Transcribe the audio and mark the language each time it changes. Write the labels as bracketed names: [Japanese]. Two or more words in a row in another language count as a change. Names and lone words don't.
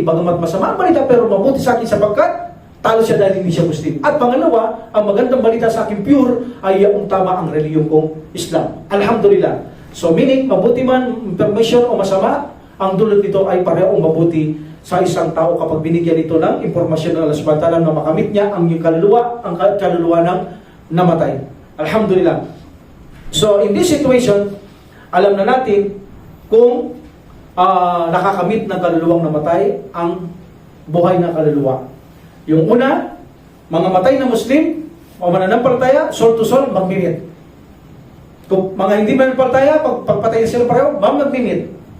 [Filipino] Bagamat masama ang balita, pero mabuti sa akin sapagkat talo siya dahil hindi siya Muslim. At pangalawa, ang magandang balita sa akin pure ay yung tama ang reliyon kong Islam. Alhamdulillah. So meaning, mabuti man information o masama, ang dulot nito ay parehong mabuti sa isang tao kapag binigyan ito ng impormasyon ng Allah [Arabic] سبحانه وتعالى [Filipino] na makamit niya ang kaluluwa ng namatay. Alhamdulillah. [English] So in this situation, [Filipino] alam na natin kung nakakamit ng kaluluwang namatay ang buhay ng kaluluwa. Yung una, mga matay na Muslim o mananampalataya, [English] soul to soul, [Filipino] magmimit. Kung mga hindi mananampalataya, pagpatay sila pareho, magmimit.